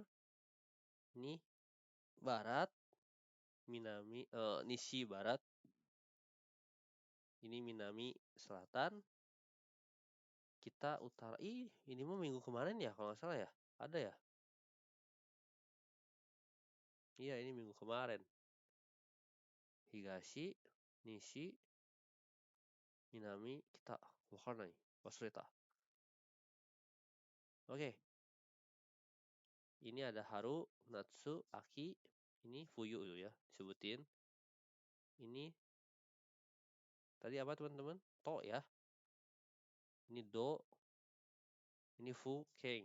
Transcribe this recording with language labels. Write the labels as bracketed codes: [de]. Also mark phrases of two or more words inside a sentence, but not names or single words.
[id] Ini barat. Minami, Nishi barat. Ini Minami selatan. Kita utara. Ini mah minggu kemarin ya kalau nggak salah ya. Ada ya? Iya, ini minggu kemarin. [ja] 東、西、南、北. わかない。忘れた. [id] Oke. Ini ada [ja] 春、夏、秋. [id] Ini Fuyu ya, disebutin. Ini tadi apa teman-teman? To ya. Ini Do. Ini Fu Keng.